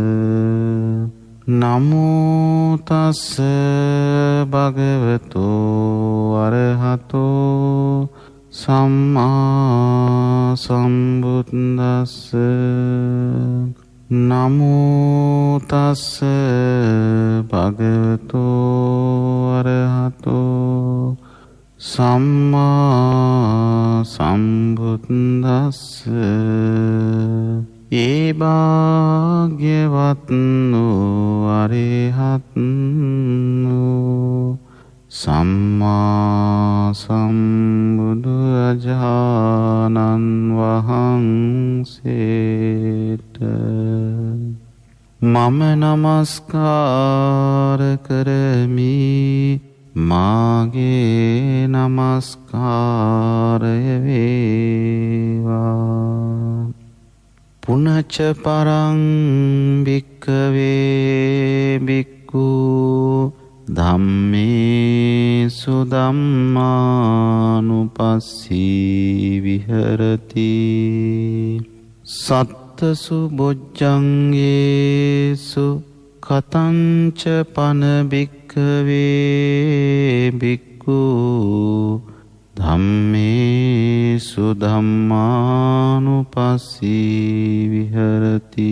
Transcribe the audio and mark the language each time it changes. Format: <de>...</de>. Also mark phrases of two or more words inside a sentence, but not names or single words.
<pi>නමෝ තස්ස භගවතු අරහතෝ සම්මා සම්බුද්දස්ස. නමෝ තස්ස භගවතු අරහතෝ සම්මා සම්බුද්දස්ස.</pi> <si>ඒ භාග්‍යවත් වූ අරහත් වූ සම්මා සම්බුදු රජාණන් වහන්සේට මම නමස්කාර කරමි. මාගේ නමස්කාරය වේවා.</si> <pi>පුනච පරං භික්ඛවේ භික්ඛු ධම්මේසු ධම්මානුපස්සී විහෙරති. සත්තසු බොජ්ජංගේසු කතංච පන භික්ඛවේ භික්ඛු ධම්මේසු ධම්මානුපස්සී විහෙරති.</pi>